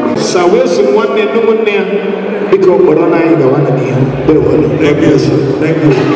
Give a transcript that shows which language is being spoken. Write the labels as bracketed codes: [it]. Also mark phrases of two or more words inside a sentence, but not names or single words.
[en] Sir Wilson, [ig] nwanne, nnukwu nne ya, biko, kpọrọ na anyị gawa na n'ihu. Ndewo. [en] Thank you, sir. Thank you.